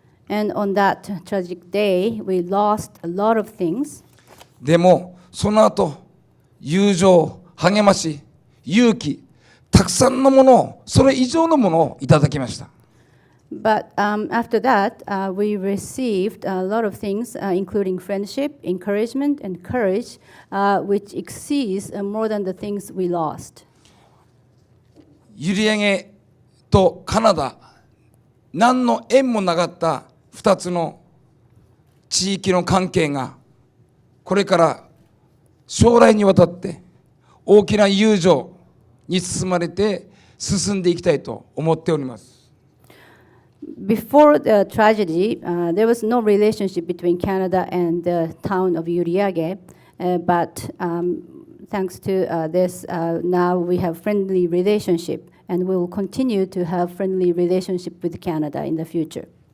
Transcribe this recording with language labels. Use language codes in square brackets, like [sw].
[en] And on that tragic day, we lost a lot of things. [ja] でも、その後、友情、励まし、勇気、たくさんのものを、それ以上のものをいただきました。 [en] But after that, we received a lot of things, including friendship, encouragement, and courage, which exceeds more than the things we lost. [ja] 閖上とカナダ、何の縁もなかった2つの地域の関係が、これから将来にわたって大きな友情に包まれて進んでいきたいと思っております。 [en] Before the tragedy, there was no relationship between Canada and the town of Uriage, but thanks to this, now we have friendly relationship, and we will continue to have friendly relationship with Canada in the future.